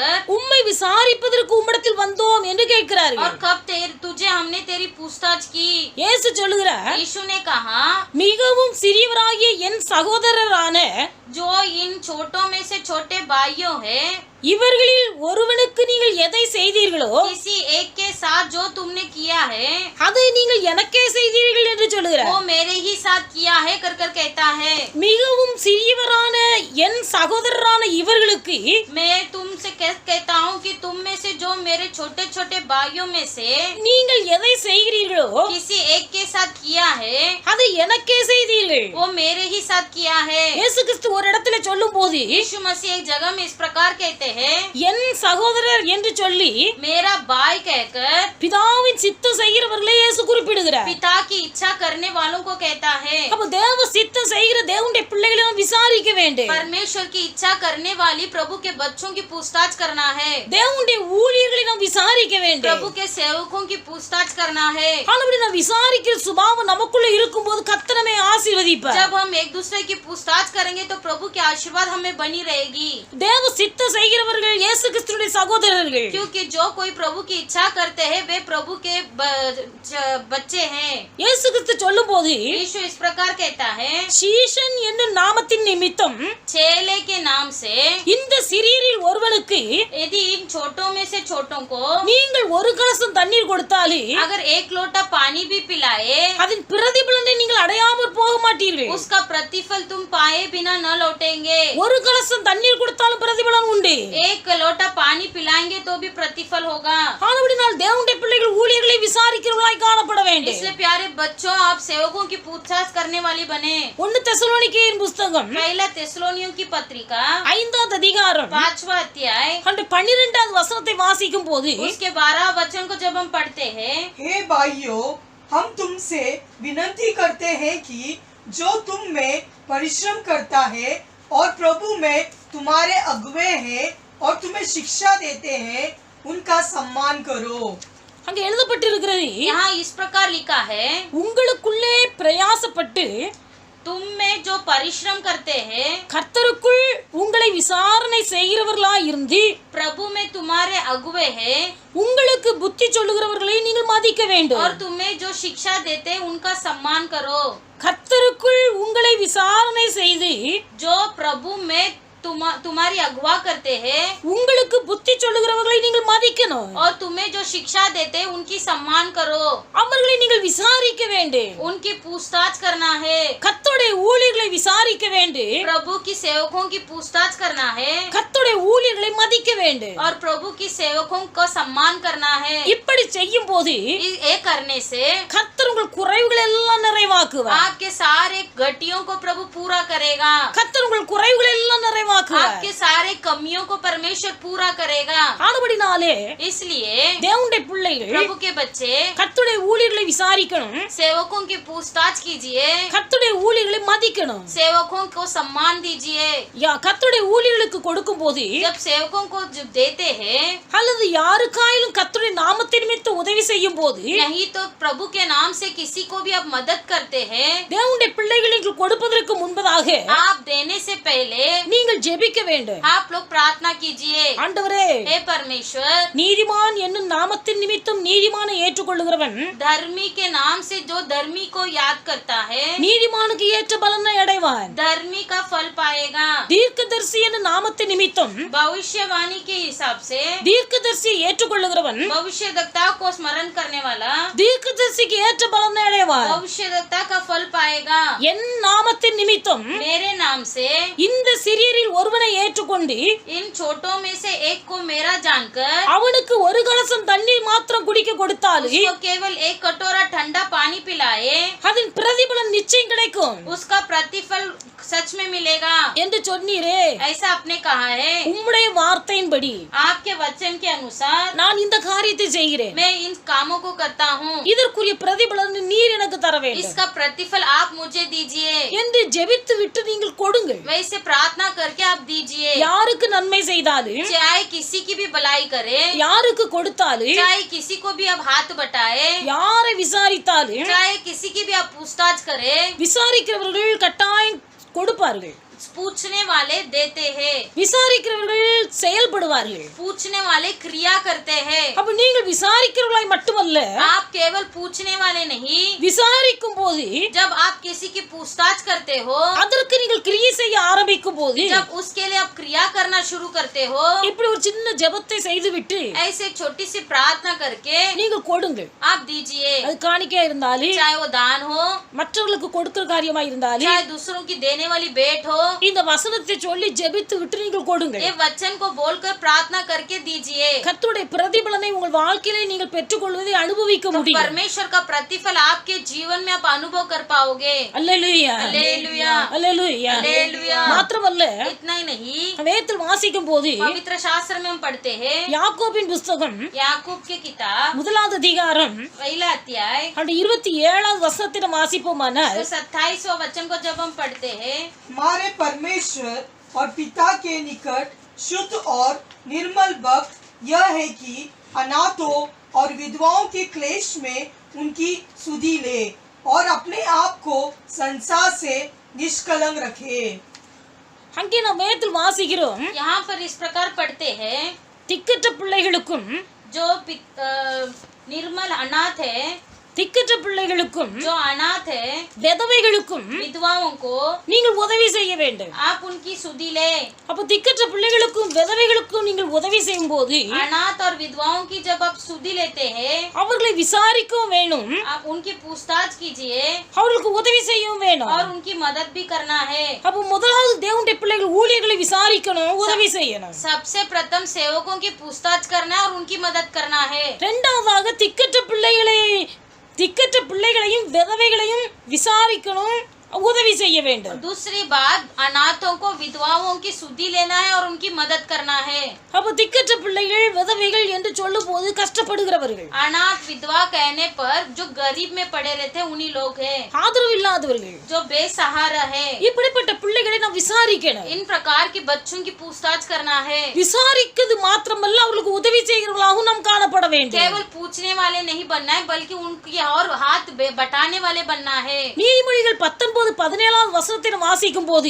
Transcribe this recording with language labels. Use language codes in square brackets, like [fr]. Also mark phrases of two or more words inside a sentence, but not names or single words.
[ta] உம்மை விசாரிப்பதற்கு உம்மிடத்தில் வந்தோம் என்று கேட்கிறார்கள். [hi] और कब तुझे हमने तेरी पूछताछ की. [ta] இயேசு சொல்லுகிறார், [hi] यीशु ने कहा, [ta] மிகவும் சிறியவராகிய என் சகோதரரான [hi] जो इन छोटों में से छोटे भाइयों है, [ta] இவர்களில் ஒருவனுக்கு நீங்கள் எதை செய்தீர்களோ [hi] किसी एक के साथ जो तुमने किया है [ta] அதை நீங்கள் எனக்கே செய்தீர்கள் என்று சொல்லுகிறார். [hi] वो मेरे ही साथ किया है कर कर कहता है. [ta] மிகவும் சிறியவரான என் சகோதரரான இவர்களுக்கு [hi] मैं तुमसे कहता हूँ कि तुम में से जो मेरे छोटे छोटे भाइयों में से [ta] நீங்கள் எதை செய்கிறீர்களோ [hi] किसी एक के साथ किया है [ta] அதை எனக்கே செய்தீர்கள். [hi] वो मेरे ही साथ किया है. [ta] இயேசு கிறிஸ்து ஒரு இடத்துல சொல்லும் போது [hi] यीशु मसीह एक जगह में इस प्रकार कहते हैं, [ta] என் சகோதரர் என்று சொல்லி [hi] मेरा भाई कहकर [ta] பிதாவின் சித்தம் செய்கிறவர்களை இயேசு குறிப்பிடுகிறார். [hi] पिता की इच्छा करने वालों को कहता है. [ta] அப்ப தேவ சித்தம் செய்கிற தேவனுடைய பிள்ளைகளை நாம் விசாரிக்க வேண்டும். [hi] परमेश्वर की इच्छा करने वाली प्रभु के बच्चों की पूछताछ करना है. [ta] தேவனுடைய ஊழியர்களை நாம் விசாரிக்க வேண்டும். [hi] प्रभु के सेवकों की पूछताछ करना है. [ta] அப்படி நாம் விசாரிக்கிற சுபாவம் நமக்குள்ள இருக்கும்போது கர்த்தர் நம்மை ஆசீர்வதிப்பார். [hi] जब हम एक दूसरे की पूछताछ करेंगे तो प्रभु की आशीर्वाद हमें बनी रहेगी. [ta] தேவ சித்தம் செய்கிறவர்கள் இயேசு கிறிஸ்துவின் சகோதரர்கள். [hi] क्योंकि जो कोई प्रभु की इच्छा करते हैं वे प्रभु के बच्चे हैं. [ta] இயேசு கிறிஸ்து சொல்லும்போது [hi] यीशु इस प्रकार कहता है, [ta] சீஷன் என்னும் நாமத்தின் நிமித்தம் [hi] चेले के नाम से [ta] இந்த சிறியரில் ஒருவனுக்கு [hi] यदि इन छोटों में से छोटों को [ta] நீங்கள் ஒரு கலசம் தண்ணீர் கொடுத்தாலே [hi] अगर एक लोटा पानी भी पिलाए [ta] அதன் பிரதிபலனை நீங்கள் அடையாமல் போக மாட்டீர்கள். [hi] उसका प्रतिफल तुम पाए बिना न लौटेंगे. [ta] ஒரு கலசம் தண்ணீர் கொடுத்தாலும் பிரதிபலன் உண்டு. [hi] एक लोटा पानी पिलाएंगे तो भी प्रतिफल होगा. [ta] ஆனபடியால் தேவனுடைய பிள்ளைகள் ஊழியர்களை விசாரிக்கிறவர்களாய் காணப்பட வேண்டும். [hi] इसलिए प्यारे बच्चों, आप सेवकों की पूछताछ करने वाली बने. [ta] 1 தெசலோனிக்கேயர் புத்தகம் [hi] पहला தெசலோனிयों की पत्रिका [ta] 5வது அதிகாரம் [hi] 5वां अध्याय [ta] 12வது வசனத்தை வாசிக்கும் போது [hi] उसके 12 वचन को जब हम पढ़ते हैं, हे भाइयों, हम तुमसे विनती करते हैं कि जो तुम में परिश्रम करता है और प्रभु में तुम्हारे अगुवे हैं और तुम्हें शिक्षा देते हैं, उनका सम्मान करो. [ta] அங்க எழுதப்பட்டிருக்கிறது, [hi] यहाँ इस प्रकार लिखा है, [ta] உங்களுக்குள்ளே பிரயாசப்பட்டு [hi] तुम में जो परिश्रम करते हैं, [ta] கர்த்தருக்குள் உங்களை விசாரணை செய்கிறவர்களாய் இருந்து [hi] प्रभु में तुम्हारे अगुवे हैं [ta] உங்களுக்கு புத்தி சொல்லுகிறவர்களை நீங்கள் மதிக்க வேண்டும். [hi] और तुम्हें जो शिक्षा देते हैं उनका सम्मान करो. [ta] கர்த்தருக்குள் உங்களை விசாரணை செய்து [hi] जो प्रभु में तुम्हारी अगुवा करते हैं [ta] உங்களுக்கு புத்தி சொல்லுகிறவர்களை நீங்கள் மதிக்கணும். [hi] और तुम्हें जो शिक्षा देते हैं उनकी सम्मान करो. [ta] அவர்களை நீங்கள் விசாரிக்க வேண்டும். [hi] उनकी पूछताछ करना है. [ta] கர்த்தருடைய ஊழியர்களை விசாரிக்க வேண்டும். [hi] प्रभु की सेवकों की पूछताछ करना है [ta] கர்த்தருடைய ஊழியர்களை மதிக்க வேண்டும். [hi] और प्रभु की सेवकों को सम्मान करना है. [ta] இப்படி செய்யும் போது [hi] ये करने से [ta] கர்த்தர் உங்கள் குறைவுகள் எல்லாம் நிறைவாக்குவார். [hi] आपके सारे घटियों को प्रभु पूरा करेगा. [ta] கர்த்தர் உங்கள் குறைவுகளை எல்லாம் நிறைவாக்குவார். [hi] आपके सारे कमियों को परमेश्वर पूरा करेगा. [ta] ஆனபடினாலே [hi] इसलिए [ta] தேவனுடைய பிள்ளைகள் [hi] प्रभु के बच्चे [ta] கர்த்தருடைய ஊழியர்களை விசாரிக்கணும், [hi] सेवकों की पूछताछ कीजिए, [ta] கர்த்தருடைய ஊழியர்களை மதிக்கணும். [hi] सेवकों को सम्मान दीजिए. [ta] கர்த்தருடைய ஊழியர்களுக்கு கொடுக்கும் போது [hi] जब सेवकों को जब देते हैं, [ta] அல்லது யாருக்காயிலும் கர்த்தருடைய நாமத்தின் நிமித்தம் உதவி செய்யும் போது [hi] नहीं तो प्रभु के नाम से किसी को भी आप मदद करते हैं, [ta] தேவனுடைய பிள்ளைகளுக்கு கொடுப்பதற்கு முன்பதாக [hi] आप देने से पहले [ta] நீங்கள் ஜெபிக்க வேண்டும். [hi] आप लोग प्रार्थना कीजिए. [ta] ஆண்டவரே, [hi] हे परमेश्वर, [ta] நீதிமான் என்னும் நாமத்தின் நிமித்தம் நீதிமானை ஏற்றுக்கொள்ளுகிறவன் [hi] धर्मी के नाम से जो धर्मी को याद करता है, [ta] நீதிமானுக்கு ஏற்ற பலனை அடைவான். [hi] धर्मी का फल पाएगा. [ta] தீர்க்கதரிசி என்னும் நாமத்தின் நிமித்தம் [hi] भविष्यवाणी के हिसाब से [ta] தீர்க்கதரிசியை ஏற்றுக்கொள்ளுகிறவன் [hi] भविष्यद्वक्ता को स्मरण करने वाला [ta] தீர்க்கதரிசிக்கு ஏற்ற பலனை அடைவான். [hi] भविष्यद्वक्ता का फल पाएगा. [ta] என் நாமத்தின் நிமித்தம் [hi] मेरे नाम से [ta] இந்த சிறியரில் ஒருவனை ஏற்றுக்கொண்டு [hi] इन छोटों में से एक को मेरा जानकर [ta] அவனுக்கு ஒரு கலசம் தண்ணீர் மாத்திரம் குடிக்க கொடுத்தாலும் [hi] उसको केवल एक कटोरा ठंडा पानी पिलाए, [ta] அதன் பிரதிபலன் நிச்சயம் கிடைக்கும் [hi] उसका प्रतिफल सच में मिलेगा [ta] என்று சொன்னீரே. [hi] ऐसा आपने कहा है. [ta] உம்முடைய வார்த்தையின்படி [hi] आपके वचन के अनुसार [ta] நான் இந்த காரியத்தை செய்கிறேன். [hi] मैं इन कामों को करता हूँ. [ta] இதற்குரிய பிரதிபலனை நீர் எனக்கு தர வேண்டும் [hi] इसका प्रतिफल आप मुझे दीजिए. [ta] என்று ஜெபித்து விட்டு நீங்கள் கொடுங்கள். [hi] वैसे प्रार्थना करके आप दीजिए. [ta] யாருக்கு நன்மை செய்தாலும் [hi] चाहे किसी की भी भलाई करे, [ta] யாருக்கு கொடுத்தாலும் [hi] चाहे किसी को भी आप हाथ बटाए, [ta] யாரை விசாரித்தாலும் [hi] चाहे किसी की भी आप पूछताछ करे, [ta] விசாரிக்கிறவர்கள் கட்டாயம் கொடுப்பார்கள், [hi] पूछने वाले देते हैं, [ta] விசாரிக்கிறவர்கள் செயல்படுவார்கள். [hi] पूछने वाले क्रिया करते हैं. [ta] அப்ப நீங்கள் விசாரிக்கிறவர்களாய் மட்டுமல்ல, [hi] आप केवल पूछने वाले नहीं, [ta] விசாரிக்கும் போது [hi] जब आप किसी की पूछताछ करते हो, [ta] அதற்கு நீங்கள் கிரியை செய்ய ஆரம்பிக்கும் போது [hi] जब उसके लिए आप क्रिया करना शुरू करते हो, [ta] இப்படி ஒரு சின்ன ஜெபத்தை செய்துவிட்டு [hi] ऐसे छोटी सी प्रार्थना करके [ta] நீங்கள் கொடுங்கள். [hi] आप दीजिए. [ta] அது காணிக்கையா இருந்தாலும் [hi] चाहे वो दान हो, [ta] மற்றவர்களுக்கு கொடுக்கிற காரியமா இருந்தாலும் [hi] चाहे दूसरों की देने वाली भेंट हो, [ta] இந்த வசனத்தை சொல்லி ஜெபித்து விட்டு நீங்கள் கொடுங்கள். [hi] ये वचन को बोलकर प्रार्थना करके दीजिए. [ta] கர்த்தருடைய பிரதிபலனை உங்கள் வாழ்க்கையிலே நீங்கள் பெற்றுக்கொள்வதை அனுபவிக்க முடியும். [hi] परमेश्वर का प्रतिफल आपके जीवन में आप अनुभव कर पाओगे. [ta] அல்லேலூயா, [hi] हालेलुया, [ta] அல்லேலூயா. [hi] हालेलुया. [ta] மாத்திரமல்ல, [hi] इतना ही नहीं, [ta] வேதத்தில் வாசிக்கும் போது [hi] पवित्र शास्त्र में हम पढ़ते हैं, [ta] யாக்கோபின் புஸ்தகம் [hi] याकूब की किताब [ta] 1வது அதிகாரம் [hi] पहला अध्याय [ta] 27வது வசனத்தை நாம் வாசிப்போமானால் [hi] 27वां वचन को जब हम पढ़ते हैं, हमारे परमेश्वर और पिता के निकट शुद्ध और निर्मल भक्त यह है कि अनाथों और विधवाओं के क्लेश में उनकी सुधि ले और अपने आप को संसार से निष्कलंक रखे. [ta] அங்கே நாம் வேதத்தில் வாசிக்கிறோம், [hi] यहाँ पर इस प्रकार पढ़ते हैं, [ta] திக்கற்ற பிள்ளைகளுக்கும் [hi] जो निर्मल अनाथ है, [ta] திக்கற்ற பிள்ளைகளுக்கும் [hi] जो अनाथ है, [ta] விதவைகளுக்கும் [hi] विधवाओं को [ta] நீங்கள் உதவி செய்ய வேண்டும். [hi] आप उनकी सुधि ले. [ta] அப்ப திக்கற்ற பிள்ளைகளுக்கும் விதவைகளுக்கும் நீங்கள் உதவி செய்யும் போது [hi] अनाथ और विधवाओं की जब आप सुधि लेते हैं, [ta] அவர்களை விசாரிக்கவும் வேணும், [hi] आप उनकी पूछताछ कीजिए [ta] அவர்களுக்கு உதவி செய்யவும் வேணும். [hi] और उनकी मदद भी करना है. [ta] அப்ப முதலாவது தேவனுடைய பிள்ளைகள் ஊழியர்களை விசாரிக்கணும், உதவி செய்யணும். [hi] सबसे प्रथम सेवकों की पूछताछ करना है और उनकी मदद करना है. [ta] இரண்டாவதாக திக்கற்ற பிள்ளைகளையும் விதவைகளையும் விசாரிக்கணும், உதவி செய்ய வேண்டும். [hi] दूसरी बात, अनाथों को विधवाओं की सुधि लेना है और उनकी मदद करना है. [ta] அப்ப திக்கற்ற பிள்ளைகள் விதவைகள் என்று சொல்லும் போது கஷ்டப்படுகிறவர்கள், [hi] अनाथ विधवा कहने पर जो गरीब में पड़े रहते उन्हीं लोग हैं, [ta] ஆதரவு இல்லாதவர்கள். [hi] जो बेसहारा है. [ta] இப்படிப்பட்ட பிள்ளைகளை நாம் விசாரிக்கணும். [hi] इन प्रकार की बच्चों की पूछताछ करना है. [ta] விசாரிக்கிறது மாத்திரமல்ல, அவர்களுக்கு உதவி செய்கிறவர்களாகவும் நாம் காணப்பட வேண்டும். [hi] केवल पूछने वाले नहीं बनना है, बल्कि उनकी और हाथ बटाने वाले बनना है. [ta] நீதிமொழிகள் 19:17வது வசனத்தை நாம் வாசிக்கும் போது